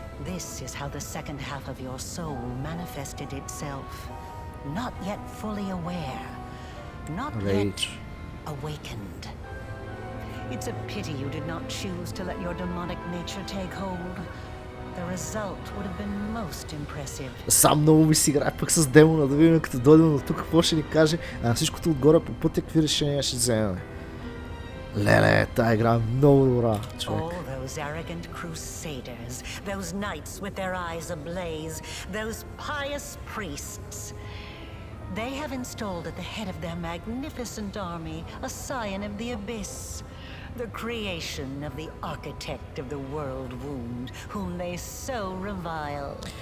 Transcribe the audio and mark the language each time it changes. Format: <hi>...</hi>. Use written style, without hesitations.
<en>This is how the second half of your soul manifested itself. Not yet fully aware. Not yet awakened. It's a pity you did not choose to let your demonic nature take hold. The result would have been most impressive.</en> <bg>Сам много ми си играе пък с демона, да видим като дойдем от тук какво ще ни каже, а на всичкото отгоре по пътя какви решения ще вземем. Леле, тая игра е много добра, човек.</bg> <en>All those arrogant crusaders, those knights with their eyes ablaze, those pious priests. They have installed at the head of their magnificent army a scion of the Abyss. The creation of the architect of the world wound, whom they so revile.</en>